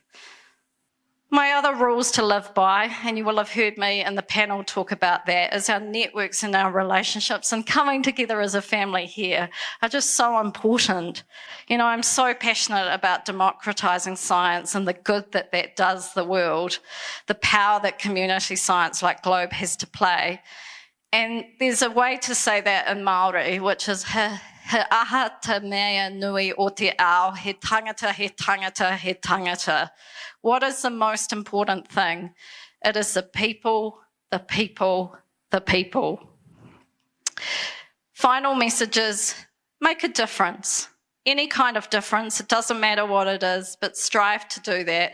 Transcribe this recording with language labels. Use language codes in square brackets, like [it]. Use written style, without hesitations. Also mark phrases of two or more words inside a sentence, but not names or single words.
[en] My other rules to live by, and you will have heard me in the panel talk about that, is our networks and our relationships and coming together as a family here are just so important. You know, I'm so passionate about democratising science and the good that that does the world, the power that community science like Globe has to play. And there's a way to say that in Māori, which is [mi] he aha te mea nui o te ao, he tangata, he tangata, he tangata. [en] What is the most important thing? It is the people, the people, the people. Final messages, make a difference. Any kind of difference, it doesn't matter what it is, but strive to do that.